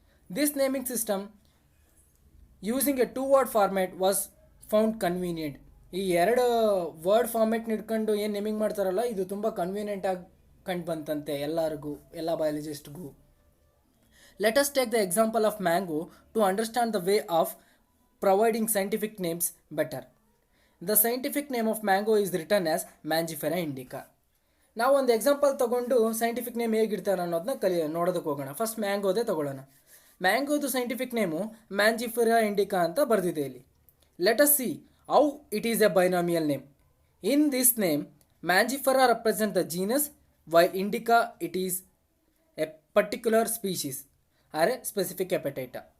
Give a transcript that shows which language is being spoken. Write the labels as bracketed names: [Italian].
[English] This naming system using a 2 word format was found convenient. [Kannada] ಈ ಎರಡು word ಫಾರ್ಮ್ಯಾಟ್ನ ಹಿಡ್ಕೊಂಡು ಏನು ನೇಮಿಂಗ್ ಮಾಡ್ತಾರಲ್ಲ, ಇದು ತುಂಬ ಕನ್ವೀನಿಯೆಂಟಾಗಿ ಕಂಡು ಬಂತಂತೆ ಎಲ್ಲರಿಗೂ, ಎಲ್ಲ ಬಯಾಲಜಿಸ್ಟ್ಗೂ. [English] Let us take the example of mango to understand the way of providing scientific names better. The scientific name of mango is written as Mangifera indica. [Kannada] ನಾವು ಒಂದು ಎಕ್ಸಾಂಪಲ್ ತೊಗೊಂಡು ಸೈಂಟಿಫಿಕ್ ನೇಮ್ ಹೇಗಿರ್ತಾರೆ ಅನ್ನೋದನ್ನ ನೋಡೋದಕ್ಕೆ ಹೋಗೋಣ. ಫಸ್ಟ್ ಮ್ಯಾಂಗೋದೇ ತೊಗೊಳ್ಳೋಣ. ಮ್ಯಾಂಗೋದು ಸೈಂಟಿಫಿಕ್ ನೇಮು ಮ್ಯಾಂಜಿಫೆರಾ ಇಂಡಿಕಾ ಅಂತ ಬರೆದಿದೆ ಇಲ್ಲಿ. [English] Let us see how it is a binomial name. In this name Mangifera represent the genus, while indica it is a particular species or a specific epithet.